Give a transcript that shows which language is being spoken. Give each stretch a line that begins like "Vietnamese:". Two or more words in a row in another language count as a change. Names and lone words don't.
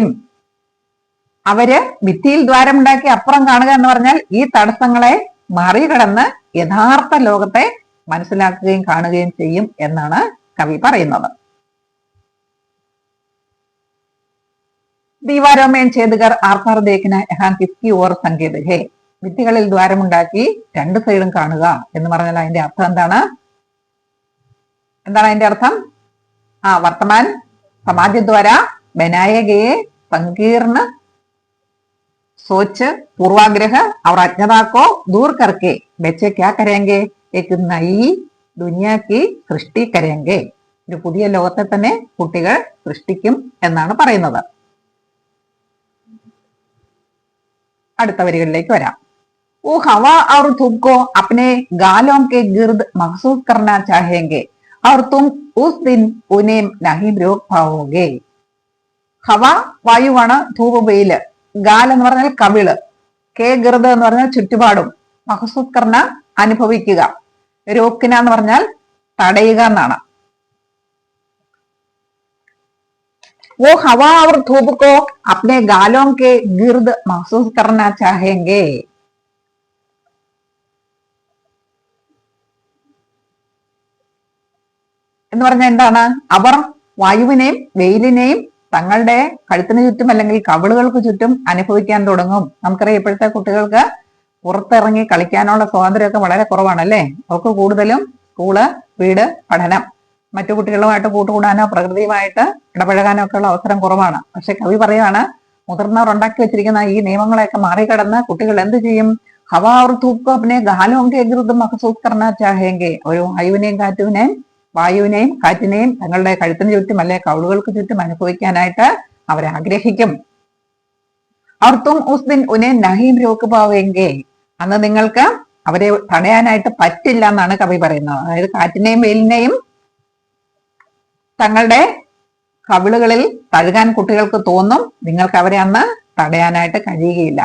Malayalam: അവര് ഭിത്തിയിൽ ദ്വാരമുണ്ടാക്കി അപ്പുറം കാണുക എന്ന് പറഞ്ഞാൽ ഈ തടസ്സങ്ങളെ മറികടന്ന് യഥാർത്ഥ ലോകത്തെ മനസ്സിലാക്കുകയും കാണുകയും ചെയ്യും എന്നാണ് കവി പറയുന്നത്.
Hindi: ദീവാരോं में छेद कर आर पार देखना यहाँ किसकी ओर संकेत है.
Malayalam: ഭിത്തികളിൽ ദ്വാരമുണ്ടാക്കി രണ്ട് സൈഡും കാണുക എന്ന് പറഞ്ഞാൽ അതിന്റെ അർത്ഥം എന്താണ്? അതിന്റെ അർത്ഥം?
Hindi: വർത്തമാൻ समाज द्वारा बनाए गए संकीर्ण सोच, पूर्वाग्रह और अज्ञता को दूर करके बच्चे क्या करेंगे? एक नई दुनिया की सृष्टि करेंगे.
Malayalam: ഒരു പുതിയ ലോകത്തെ തന്നെ കുട്ടികൾ സൃഷ്ടിക്കും എന്നാണ് പറയുന്നത്. അടുത്ത വരികളിലേക്ക് വരാം.
Hindi: वो हवा और धूप को अपने गालों के गिर्द महसूस करना चाहेंगे और तुम उस दिन उन्हें नहीं रोक पाओगे.
Malayalam: ഹവ വായുവാണ്, ധൂപ് വെയില്, ഗാൽ എന്ന് പറഞ്ഞാൽ കവിള്,
Hindi: के गिर्द
Malayalam: എന്ന് പറഞ്ഞാൽ ചുറ്റുപാടും,
Hindi: महसूस करना
Malayalam: അനുഭവിക്കുക, രോക്കിന എന്ന് പറഞ്ഞാൽ തടയുക എന്നാണ്.
Hindi: वो हवा और धूप को अपने गालों के गिर्द महसूस करना चाहेंगे.
Malayalam: എന്ന് പറഞ്ഞാൽ എന്താണ്? അവർ വായുവിനെയും വെയിലിനെയും തങ്ങളുടെ കഴുത്തിന് ചുറ്റും അല്ലെങ്കിൽ കവിളുകൾക്ക് ചുറ്റും അനുഭവിക്കാൻ തുടങ്ങും. നമുക്കറിയാം ഇപ്പോഴത്തെ കുട്ടികൾക്ക് പുറത്തിറങ്ങി കളിക്കാനുള്ള സ്വാതന്ത്ര്യമൊക്കെ വളരെ കുറവാണ് അല്ലേ? അവർക്ക് കൂടുതലും സ്കൂള്, വീട്, പഠനം, മറ്റു കുട്ടികളുമായിട്ട് കൂട്ടുകൂടാനോ പ്രകൃതിയുമായിട്ട് ഇടപഴകാനോ ഒക്കെ ഉള്ള അവസരം കുറവാണ്. പക്ഷെ കവി പറയുകയാണ്, മുതിർന്നവർ ഉണ്ടാക്കി വെച്ചിരിക്കുന്ന ഈ നിയമങ്ങളെയൊക്കെ മറികടന്ന് കുട്ടികൾ എന്ത് ചെയ്യും?
Hindi: ഹവാ और धूप को अपने गालों के गिर्द महसूस करना चाहेंगे.
Malayalam: ഒരു വായുവിനെയും കാറ്റുവിനെയും വായുവിനെയും കാറ്റിനെയും തങ്ങളുടെ കഴുത്തിന് ചുറ്റും അല്ലെ കൗളുകൾക്ക് ചുറ്റും അനുഭവിക്കാനായിട്ട് അവർ ആഗ്രഹിക്കും. അവർ
Hindi: तुम उस दिन उन्हें नहीं रोक पाओगे,
Malayalam: അന്ന് നിങ്ങൾക്ക് അവരെ തടയാനായിട്ട് പറ്റില്ല എന്നാണ് കവി പറയുന്നത്. അതായത് കാറ്റിനെയും വെയിലിനെയും തങ്ങളുടെ കവിളുകളിൽ തഴുകാൻ കുട്ടികൾക്ക് തോന്നും, നിങ്ങൾക്ക് അവരെ അന്ന് തടയാനായിട്ട് കഴിയുകയില്ല.